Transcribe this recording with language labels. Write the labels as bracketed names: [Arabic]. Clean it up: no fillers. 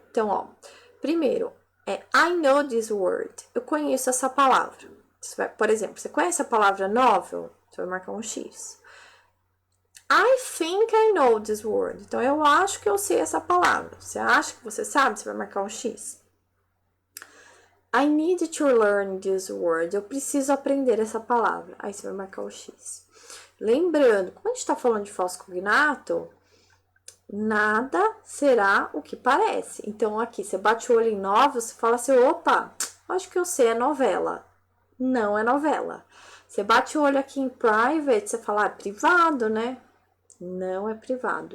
[Portuguese] Então, ó, primeiro, [English] I know this word. [Portuguese] Eu conheço essa palavra. Por exemplo, você conhece a palavra novel? Você vai marcar um X. [English] I think I know this word. [Portuguese] Então, eu acho que eu sei essa palavra. Você acha que você sabe? Você vai marcar um X. [English] I need to learn this word. [Portuguese] Eu preciso aprender essa palavra. Aí, você vai marcar o X. Lembrando, quando a gente está falando de falso cognato, nada será o que parece. Então, aqui, você bate o olho em novel, você fala assim, opa, acho que eu sei, é novela. Não é novela. Você bate o olho aqui em private, você fala, é privado, Não é privado.